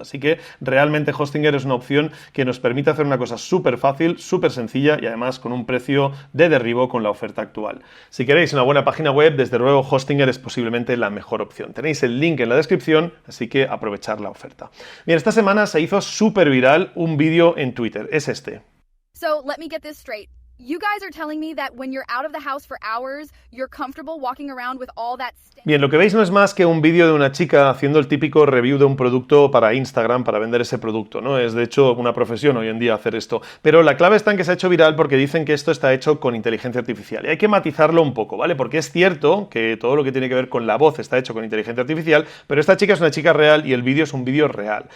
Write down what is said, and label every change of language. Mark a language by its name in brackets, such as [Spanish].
[Spanish] Así que realmente Hostinger es una opción que nos permite hacer una cosa súper fácil, súper sencilla y además con un precio de derribo con la oferta actual. Si queréis una buena página web, desde luego Hostinger es posiblemente la mejor opción. Tenéis el link en la descripción, así que aprovechar la oferta. Bien, esta semana se hizo súper viral un vídeo en Twitter, es este. [English] So, let me get this straight. You guys are telling me that when you're out of the house for hours, you're comfortable walking around with all that stank. [Spanish] Bien, lo que veis no es más que un vídeo de una chica haciendo el típico review de un producto para Instagram, para vender ese producto, ¿no? Es de hecho una profesión hoy en día hacer esto. Pero la clave está en que se ha hecho viral porque dicen que esto está hecho con inteligencia artificial. Y hay que matizarlo un poco, ¿vale? Porque es cierto que todo lo que tiene que ver con la voz está hecho con inteligencia artificial, pero esta chica es una chica real y el vídeo es un vídeo real.